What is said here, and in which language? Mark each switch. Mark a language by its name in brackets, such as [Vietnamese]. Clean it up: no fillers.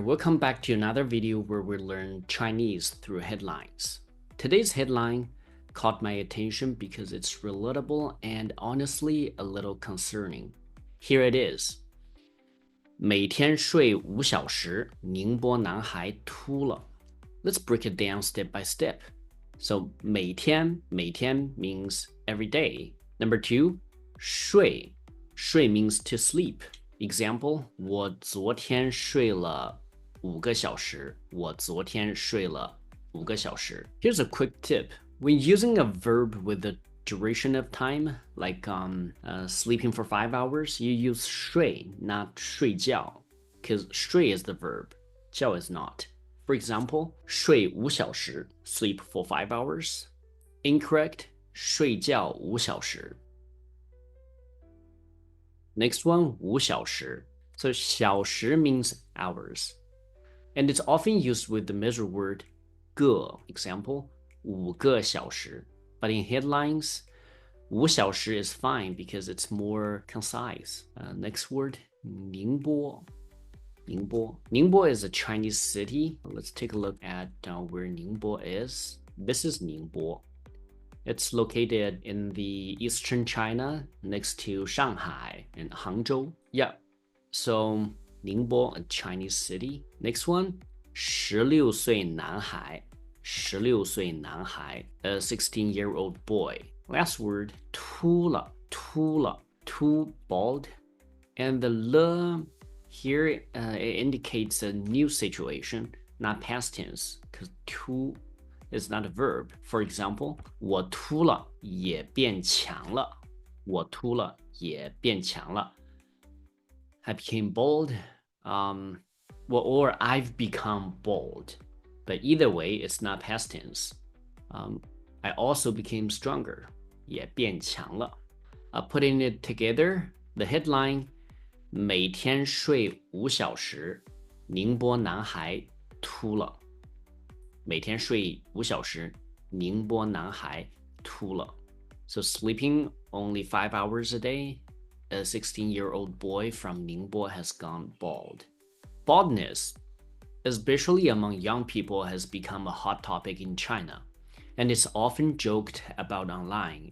[English] Welcome back to another video where we learn Chinese through headlines. Today's headline caught my attention because it's relatable and honestly a little concerning. Here it is. [Chinese] 每天睡5小时，宁波男孩秃了. [English] Let's break it down step by step. So 每天 means every day. Number two, 睡means to sleep. [Chinese] Example, 我昨天睡了5个小时。我昨天睡了5个小时. [English] Here's a quick tip. When using a verb with the duration of time, like sleeping for 5 hours, you use 睡, not 睡觉, because 睡 is the verb, 觉 is not. For example, [Chinese] 睡5小时, [English] sleep for 5 hours. Incorrect, [Chinese] 睡觉5小时. [English] Next one, 5小时. So 小时 means hours. And it's often used with the measure word 个. Example, [Chinese] 5个小时. [English] But in headlines, 5小时 is fine because it's more concise. Next word, Ningbo. Ningbo is a Chinese city. Let's take a look at where Ningbo is. This is Ningbo. It's located in the eastern China next to Shanghai and Hangzhou. Yeah, so Ningbo, a Chinese city. Next one, [Chinese] 16岁男孩. 16岁男孩, [English] a 16-year-old boy. Last word, 秃了, too bald. And the le here it indicates a new situation, not past tense, because 秃 is not a verb. [Chinese] For example, 我秃了也变强了. 我秃了也变强了. [English] I became bald, or I've become bald. But either way, it's not past tense. I also became stronger. [Chinese] 也变强了. [English] Putting it together, the headline, [Chinese] 每天睡5小时，宁波男孩秃了。每天睡5小时，宁波男孩秃了. [English] So sleeping only 5 hours a day, a 16-year-old boy from Ningbo has gone bald. Baldness, especially among young people, has become a hot topic in China, and it's often joked about online.